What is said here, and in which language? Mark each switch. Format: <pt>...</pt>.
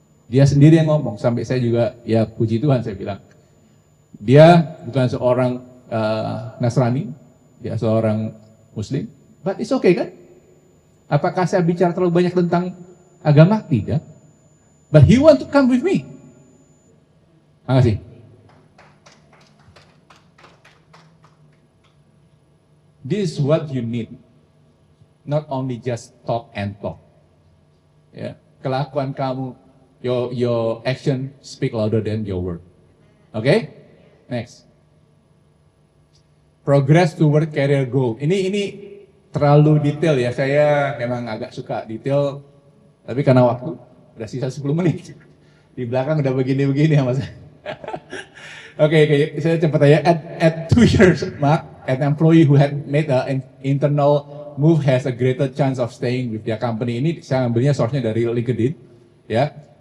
<id>Dia sendiri yang ngomong, sampai saya juga, ya puji Tuhan saya bilang. Dia bukan seorang Nasrani, dia seorang Muslim,</id> <en>but it's okay</en> <id>kan? Apakah saya bicara terlalu banyak tentang agama? Tidak.</id> <en>But he want to come with me.</en> <id>Makasih.</id> <en>This is what you need. Not only just talk and talk.</en> <id>Ya, kelakuan kamu,</id> <en>your action speak louder than your word. Oke? Okay? Next. progress toward career goal.</en> <id>Ini terlalu detail ya. Saya memang agak suka detail, tapi karena waktu udah sisa 10 menit. Di belakang udah begini-begini ya Mas. Oke, saya cepat aja.</id> <en>At 2 years mark, an employee who had made an internal move has a greater chance of staying with their company.</en> <id>Ini saya ambilnya source-nya dari LinkedIn, ya.</id>